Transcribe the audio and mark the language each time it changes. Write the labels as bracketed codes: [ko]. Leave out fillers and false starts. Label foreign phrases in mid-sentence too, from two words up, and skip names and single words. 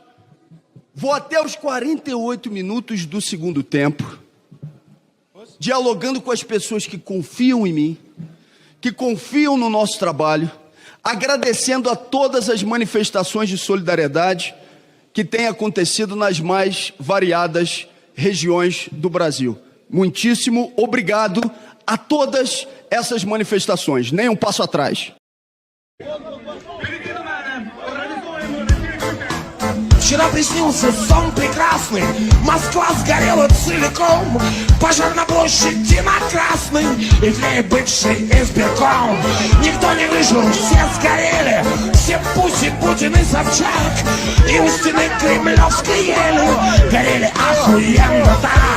[pt] Vou até os 48 minutos do segundo tempo, dialogando com as pessoas que confiam em mim, que confiam no nosso trabalho, agradecendo a todas as manifestações de solidariedade que têm acontecido nas mais variadas regiões do Brasil. Muitíssimo obrigado a todas essas manifestações, nem um passo atrás. [ru] Вчера приснился сон прекрасный, Москва сгорела целиком, пожар на площади на Красной, и тлеет бывший избирком. Никто не выжил, все сгорели, все Путин, Путин и Собчак, и у стены Кремлевской ели горели охуенно так.